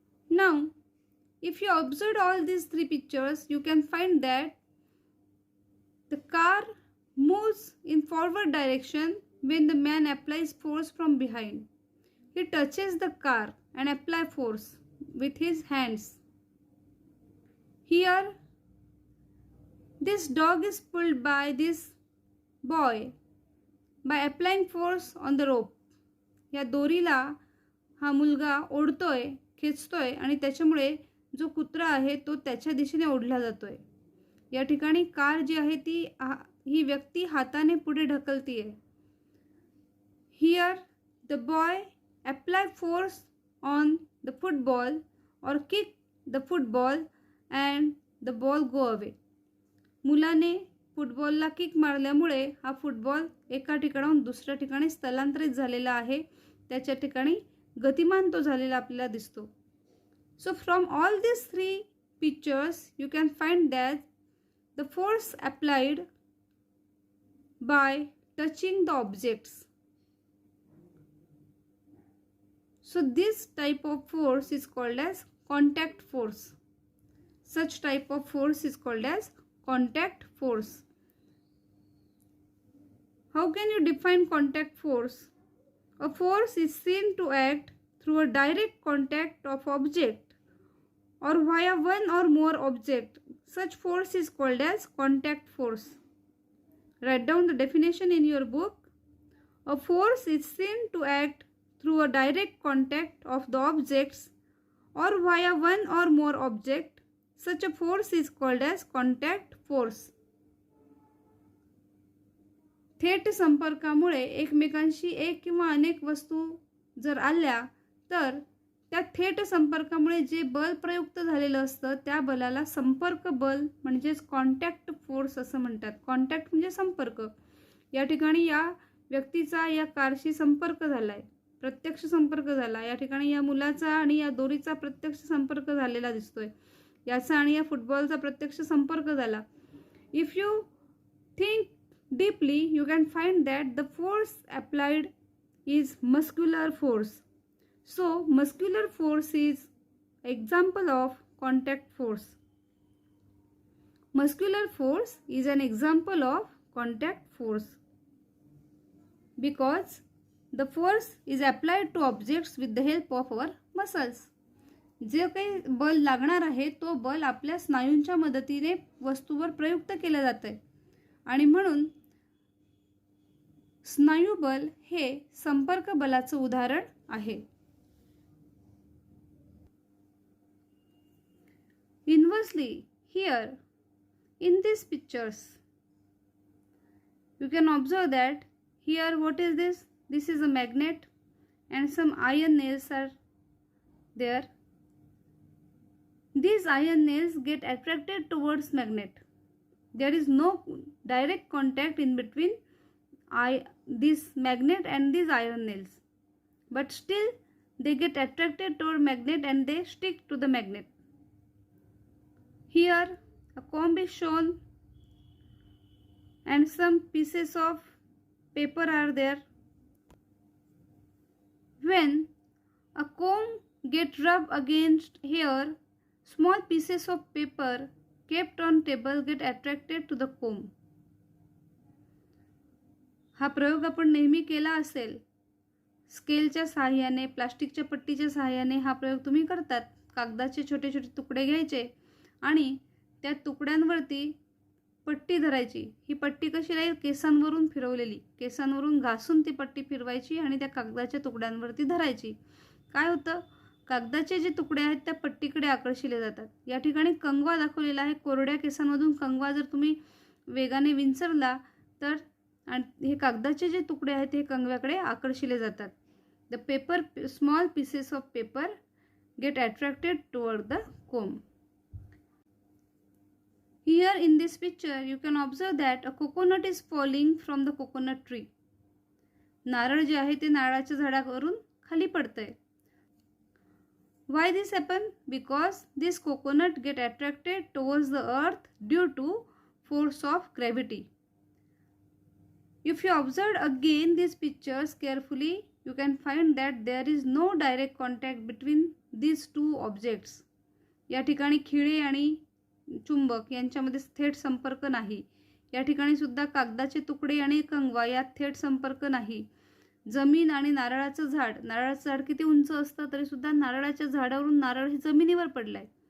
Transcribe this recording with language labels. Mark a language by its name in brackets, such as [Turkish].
[English] Now, if you observe all these three pictures, you can find that the car moves in forward direction when the man applies force from behind. He touches the car and applies force with his hands. Here, this dog is pulled by this boy by applying force on the rope. [Marathi] या दोरीला हा मुलगा ओढतोय, खेचतोय आणि त्याच्यामुळे जो कुत्रा आहे तो त्याच्या दिशेने ओढला जातोय. या ठिकाणी कार जी आहे ती ही व्यक्ती हाताने पुढे ढकलतीये. [English] Here the boy apply force on the football or kick the football and the ball go away. [Marathi] मुलाने फुटबॉलला किक मारल्यामुळे हा फुटबॉल एका ठिकाणाहून दुसऱ्या ठिकाणी स्थलांतरित झालेला आहे. त्याच्या ठिकाणी गतिमान तो झालेला आपल्याला दिसतो. [English] So from all these three pictures you can find that the force applied by touching the objects. So this type of force is called as contact force. Such type of force is called as contact force. How can you define contact force? A force is seen to act through a direct contact of object or via one or more object. Such force is called as contact force. Write down the definition in your book. A force is seen to act through a direct contact of the objects or via one or more object. Such a force is called as contact force. [Marathi] थेट संपर्कामुळे एकमेकांशी एक किंवा अनेक वस्तू जर आल्या तर त्या थेट संपर्कामुळे जे बल प्रयुक्त झालेलं असतं त्या बलाला संपर्क बल म्हणजेच कॉन्टॅक्ट फोर्स असं म्हणतात. कॉन्टॅक्ट म्हणजे संपर्क. या ठिकाणी या व्यक्तीचा या कारशी संपर्क झालाय, प्रत्यक्ष संपर्क झाला. या ठिकाणी या मुलाचा आणि या दोरीचा प्रत्यक्ष संपर्क झालेला दिसतोय. याचा आणि या फुटबॉलचा प्रत्यक्ष संपर्क झाला. [English] If you think deeply you can find that the force applied is muscular force. So muscular force is example of contact force. Muscular force is an example of contact force because the force is applied to objects with the help of our muscles. [Marathi] जे काही बल लागणार आहे तो बल आपल्या स्नायूंच्या मदतीने वस्तूवर प्रयुक्त केलं जातं आणि म्हणून स्नायुबल हे संपर्क बलाचं उदाहरण आहे. [English] Inversely, here in these pictures, you can observe that here what is this? This is a magnet and some iron nails are there. These iron nails get attracted towards magnet. There is no direct contact in between this magnet and these iron nails, but still they get attracted toward magnet and they stick to the magnet. Here a comb is shown and some pieces of paper are there. When a comb get rubbed against here, small pieces of paper kept on table get attracted to the comb. [Marathi] हा प्रयोग आपण नेहमी केला असेल. स्केलच्या सहाय्याने, प्लास्टिकच्या पट्टीच्या सहाय्याने हा प्रयोग तुम्ही करतात. कागदाचे छोटे छोटे तुकडे घ्यायचे आणि त्या तुकड्यांवरती पट्टी धरायची. ही पट्टी कशी राहील? केसांवरून फिरवलेली, केसांवरून घासून ती पट्टी फिरवायची आणि त्या कागदाच्या तुकड्यांवरती धरायची. काय होतं? कागदाचे जे तुकडे आहेत त्या पट्टीकडे आकर्षिले जातात. या ठिकाणी कंगवा दाखवलेला आहे. कोरड्या केसांमधून कंगवा जर तुम्ही वेगाने विंचरला तर हे कागदाचे जे तुकडे आहेत हे कंगव्याकडे आकर्षिले जातात. [English] The paper, small pieces of paper get attracted toward the comb. Here in this picture you can observe that a coconut is falling from the coconut tree. [Marathi] नारळ जे आहे ते नारळाच्या झाडावरून खाली पडतंय. [English] Why this happen? Because this coconut get attracted towards the earth due to force of gravity. If you observe again these pictures carefully, you can find that there is no direct contact between these two objects. [Marathi] या ठिकाणी खिळे आणि चुंबक यांच्यामध्ये थेट संपर्क नाही. या ठिकाणी सुद्धा कागदाचे तुकडे आणि कंगवा यात थेट संपर्क नाही. जमीन आणि नारळाचं झाड, नारळाचं झाड किती उंच असतं तरी सुद्धा नारळाच्या झाडावरून नारळ हे जमिनीवर पडलाय.